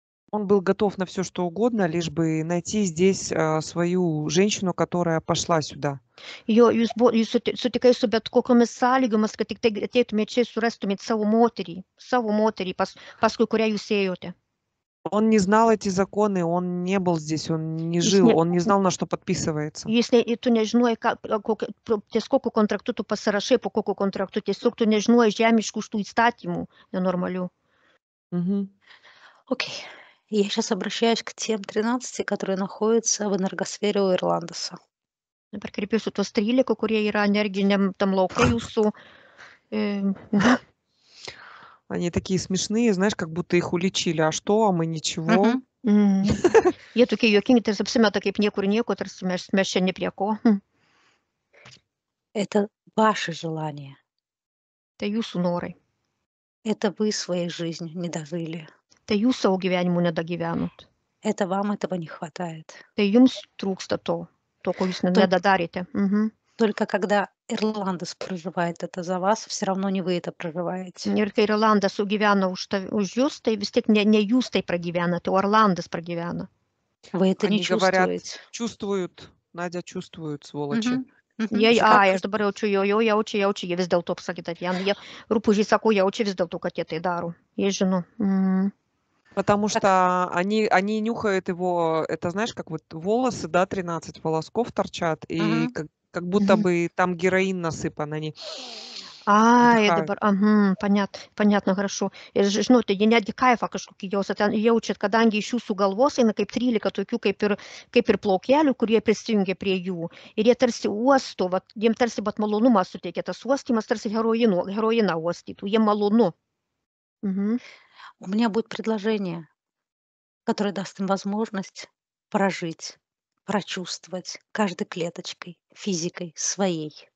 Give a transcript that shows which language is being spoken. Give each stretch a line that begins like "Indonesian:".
Russian: Он был готов на все, что угодно, лишь бы найти здесь свою женщину, которая пошла сюда.
Lithuanian: Jo, jūs sutikai su bet kokiomis sąlygomis, kad tik tai ateitumėte čia ir surastumėte savo moterį, paskui kurią jūs ėjote.
Russian: Он не знал эти законы, он не был здесь, он не жил, он не знал, на что подписывается.
Lithuanian: Tu nežinojai, ties kokiu kontraktu tu pasirašai, po kokiu kontraktu, tiesiog tu nežinojai žemiškų šitų įstatymų nenormalių.
Russian: Окей. Я сейчас обращаюсь к тем 13, которые находятся в энергосфере у Ирландеса.
Lithuanian: Dabar kreipiuosi tuos 13, kurie yra energiniam tam lauke jūsų.
Russian: Они такие смешные, знаешь, как будто их уличили. А что, а мы ничего.
Lithuanian: Jie tokie juokingi, tarsi apsimeta kaip niekur nieko, tarsi mes čia ne prie ko.
Russian: Это ваше желание.
Lithuanian: Tai jūsų norai.
Russian: Это вы своей жизнью не дожили.
Lithuanian: Tai jūs savo gyvenimu nedagyvenot.
Russian: Это вам этого не хватает.
Lithuanian: Tai jums trūksta to, ko jūs nedadarėte.
Russian: Только когда Ирландес проживает это за вас, все равно не вы это проживаете.
Lithuanian: Ir kai Irlandas sugyvena už jūs, tai vis tiek ne jūs tai pragyvenate, o Irlandas pragyvena.
Russian: Вы это Они не говорят, чувствуете. чувствуют, Надя чувствует, сволочи.
Lithuanian: Aš dabar jaučiu, jie vis dėlto pasakyti, jie rūpužiai sako, jaučiu vis dėlto, kad jie tai daro. Jie žino.
Russian: Потому что они нюхают его, это знаешь, как вот волосы, да, 13 волосков торчат, и как будто бы там героин насыпан, они
Lithuanian: Dabar,
Russian: понятно, хорошо.
Lithuanian: Ir žinote, jie netgi kaifą kažkokį jaučiat, kadangi iš jūsų galvos eina kaip 13 tokių kaip ir plaukelių, kurie prisijungia prie jų. Ir jie tarsi uosto, jiem tarsi malonumą suteikia, tas uostymas tarsi heroiną uostytų, jie malonu.
Russian: У меня будет предложение, которое даст им возможность прожить, прочувствовать каждой клеточкой, физикой своей.